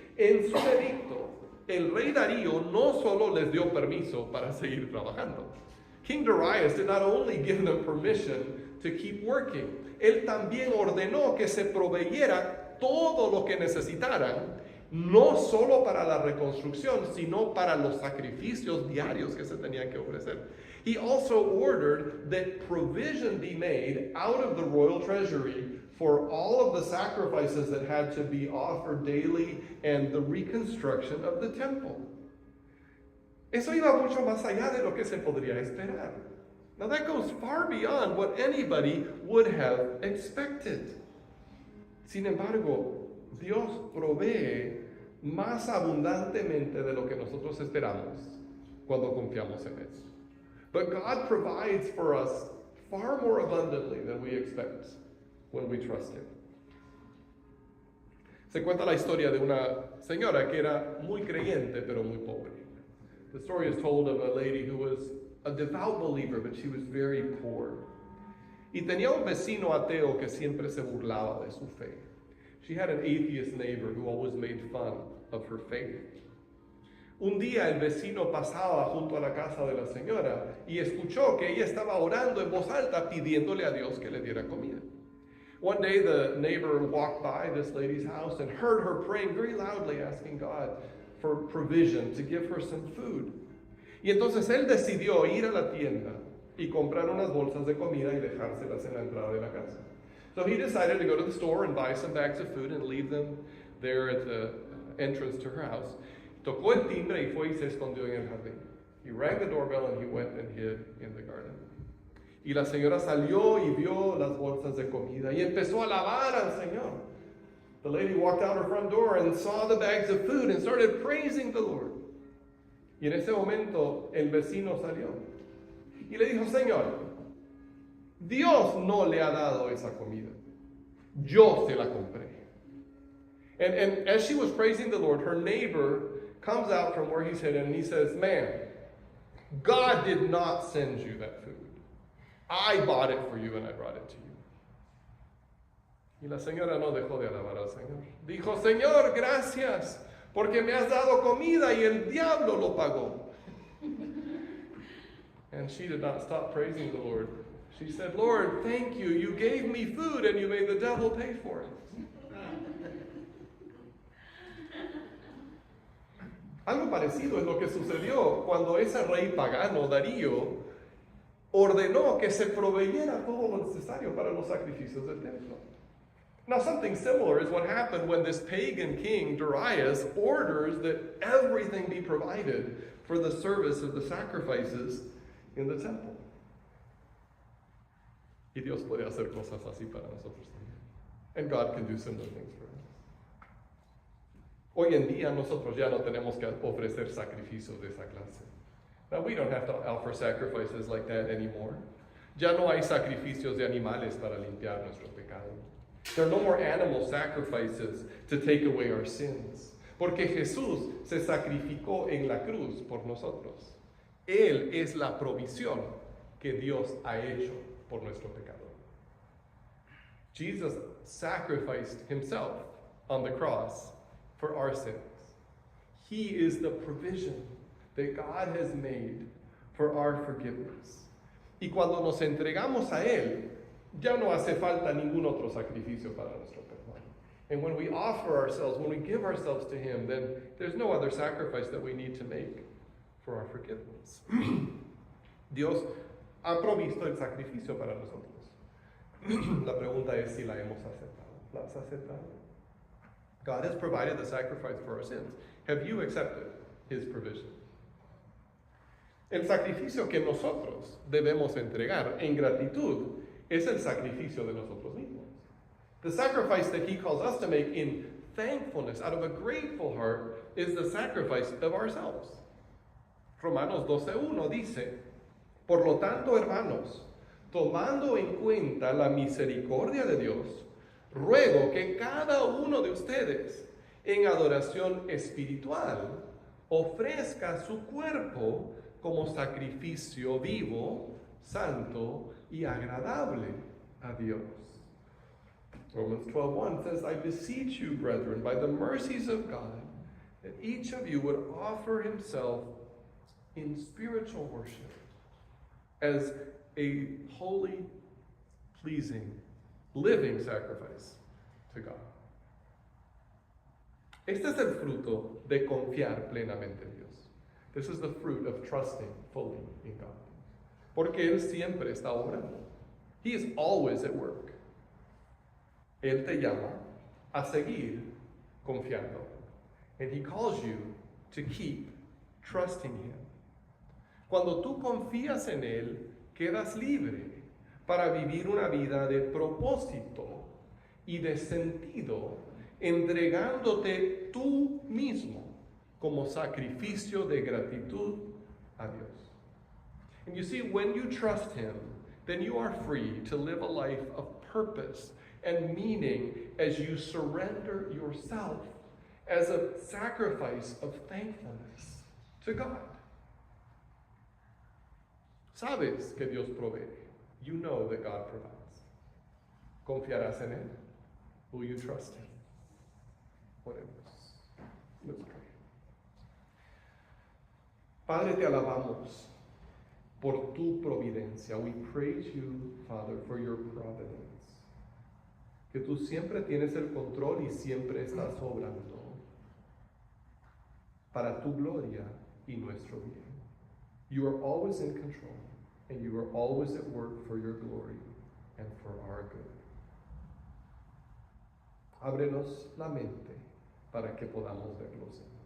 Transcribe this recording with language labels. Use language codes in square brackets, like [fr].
[es] En su edicto, el rey Darío no solo les dio permiso para seguir trabajando. [en] King Darius did not only give them permission to keep working, [es] él también ordenó que se proveyera todo lo que necesitaran, no solo para la reconstrucción, sino para los sacrificios diarios que se tenían que ofrecer. [en] He also ordered that provision be made out of the royal treasury for all of the sacrifices that had to be offered daily and the reconstruction of the temple. [es] Eso iba mucho más allá de lo que se podría esperar. [en] Now that goes far beyond what anybody would have expected. [es] Sin embargo, Dios provee más abundantemente de lo que nosotros esperamos cuando confiamos en Él. [en] But God provides for us far more abundantly than we expect when we trust Him. [es] Se cuenta la historia de una señora que era muy creyente pero muy pobre. [en] The story is told of a lady who was a devout believer, but she was very poor. [es] Y tenía un vecino ateo que siempre se burlaba de su fe. [en] She had an atheist neighbor who always made fun of her faith. [es] Un día el vecino pasaba junto a la casa de la señora y escuchó que ella estaba orando en voz alta pidiéndole a Dios que le diera comida. [en] One day the neighbor walked by this lady's house and heard her praying very loudly, asking God for provision, to give her some food. [es] Y entonces él decidió ir a la tienda y comprar unas bolsas de comida y dejárselas en la entrada de la casa. [en] So he decided to go to the store and buy some bags of food and leave them there at the entrance to her house. [es] Tocó el timbre y fue y se escondió en el jardín. [en] He rang the doorbell and he went and hid in the garden. [es] Y la señora salió y vio las bolsas de comida y empezó a alabar al Señor. [en] The lady walked out her front door and saw the bags of food and started praising the Lord. [es] Y en ese momento el vecino salió y le dijo: Señor, Dios no le ha dado esa comida. Yo se la compré. [en] And as she was praising the Lord, her neighbor comes out from where he's hidden and he says, "Ma'am, God did not send you that food. I bought it for you and I brought it to you." [es] Y la señora no dejó de alabar al Señor. Dijo: Señor, gracias, porque me has dado comida y el diablo lo pagó. [en] And she did not stop praising the Lord. She said, Lord, thank you. You gave me food and you made the devil pay for it. [es] Algo parecido es lo que sucedió cuando ese rey pagano, Darío, ordenó que se proveyera todo lo necesario para los sacrificios del templo. [en] Now, something similar is what happened when this pagan king, Darius, orders that everything be provided for the service of the sacrifices in the temple. [es] Y Dios puede hacer cosas así para nosotros también. [en] And God can do similar things for us. [es] Hoy en día nosotros ya no tenemos que ofrecer sacrificios de esa clase. [en] Now we don't have to offer sacrifices like that anymore. [es] Ya no hay sacrificios de animales para limpiar nuestro pecado. [en] There are no more animal sacrifices to take away our sins. [es] Porque Jesús se sacrificó en la cruz por nosotros. Él es la provisión que Dios ha hecho por nuestro pecado. [en] Jesus sacrificed himself on the cross for our sins. He is the provision that God has made for our forgiveness. [es] Y cuando nos entregamos a Él, ya no hace falta ningún otro sacrificio para nuestro perdón. [en] And when we offer ourselves, when we give ourselves to Him, then there's no other sacrifice that we need to make for our forgiveness. [es] Dios ha provisto el sacrificio para nosotros. La pregunta es si la hemos aceptado. ¿La has aceptado? [en] God has provided the sacrifice for our sins. Have you accepted His provision? [es] El sacrificio que nosotros debemos entregar en gratitud es el sacrificio de nosotros mismos. [en] The sacrifice that He calls us to make in thankfulness, out of a grateful heart, is the sacrifice of ourselves. [es] Romanos 12:1 dice, por lo tanto, hermanos, tomando en cuenta la misericordia de Dios, ruego que cada uno de ustedes, en adoración espiritual, ofrezca su cuerpo como sacrificio vivo, santo y agradable a Dios. [en] Romans 12:1 says, I beseech you, brethren, by the mercies of God, that each of you would offer himself in spiritual worship as a holy, pleasing, living sacrifice to God. [es] Este es el fruto de confiar plenamente en Dios. [en] This is the fruit of trusting fully in God. [es] Porque Él siempre está obrando. [en] He is always at work. [es] Él te llama a seguir confiando. [en] And He calls you to keep trusting Him. [es] Cuando tú confías en Él, quedas libre para vivir una vida de propósito y de sentido, entregándote tú mismo como sacrificio de gratitud a Dios. [en] And you see, when you trust Him, then you are free to live a life of purpose and meaning as you surrender yourself as a sacrifice of thankfulness to God. [es] Sabes que Dios provee. [en] You know that God provides. [es] ¿Confiarás en Él? [en] Will you trust Him? Let's pray. [es] Padre, te alabamos por tu providencia. [en] We praise you, Father, for your providence. [es] Que tú siempre tienes el control y siempre estás obrando para tu gloria y nuestro bien. [en] You are always in control, and you are always at work for your glory and for our good. [es] Ábrenos la mente para que podamos verlos.